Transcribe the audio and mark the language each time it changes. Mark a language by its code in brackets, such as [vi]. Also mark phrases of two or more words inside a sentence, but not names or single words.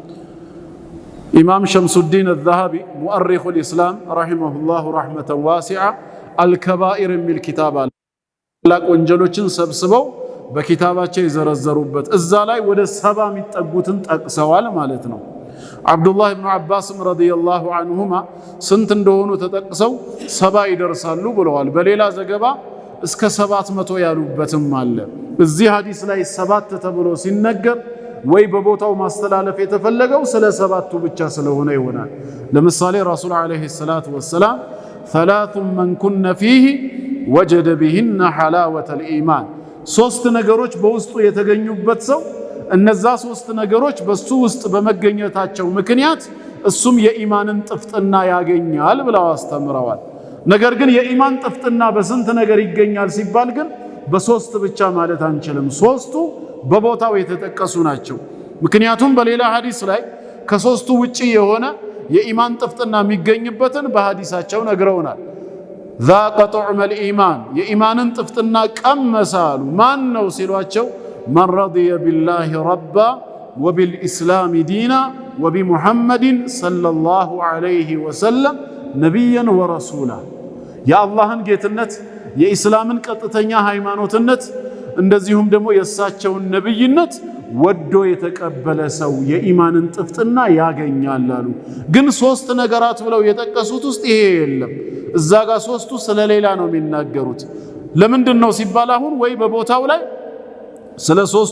[am] ኢማም ሸምሱዲን አልዛሃቢ [ar] مؤرخ الإسلام رحمه الله رحمة واسعة [am] አልከባኢር የሚል ኪታብ አለ። ታላቅ ወንጀሎችን ሰብስበው በኪታባቸው የዘረዘሩበት እዛ ላይ ወደ 70 የሚጠጉትን ጠቅሰዋል ማለት ነው። አብዱላህ ብኑ አባስም [ar] رضي الله عنهما [am] ስንት እንደሆኑ ተጠቅሰው 70 ይደርሳሉ ብለዋል። በሌላ ዘገባ እስከ 700 ያሉበትም አለ። እዚህ ሐዲስ ላይ 7 ተብሎ ሲነገር ወይ በቦታው ማስተላለፍ የተፈለገው ስለ 7ቱ ብቻ ስለሆነ ይሆናል። ለምሳሌ [ar] رسول عليه الصلاة والسلام ثلاث من كن فيه وجد بهن حلاوة الإيمان [am] 3 ነገሮች በውስጡ የተገኙበት ሰው እነዛ 3 ነገሮች በሱ ውስጥ በመገኘታቸው ምክንያት እሱም የኢማንን ጥፍጥና ያገኛል ብለው አስተምረዋል። ነገር ግን የኢማን ጥፍጥና በስንት ነገር ይገኛል ሲባል ግን በ3 ብቻ ማለት አንችልም። 3ቱ በቦታው የተጠቀሱ ናቸው። ምክንያቱም በሌላ ሐዲስ ላይ ከ3ቱ ውጪ የሆነ የኢማን ጥፍጥና የሚገኝበትን በሐዲሳቸው ነግረውናል። [ar] ذاق طعم الإيمان [am] የኢማንን ጥፍጥና ቀመሳሉ። ማን ነው ሲሏቸው [ar] من رضي بالله ربا وبالإسلام دينا وبمحمد صلى الله عليه وسلم نبيا ورسولا [am] የአላህን ጌትነት የኢስላምን ቀጥተኛ ሃይማኖትነት እንደዚሁም ደግሞ የእሳቸውን ነብይነት ወዶ የተቀበለ ሰው የኢማንን ጥፍጥና ያገኛል አሉ። ግን ሶስት ነገራት ብለው የጠቀሱት ውስጥ ይሄ የለም። እዛ ጋር ሶስቱ ስለሌላ ነው የሚናገሩት። ለምንድን ነው ሲባል አሁን ወይ በቦታው ላይ ስለ ሶስቱ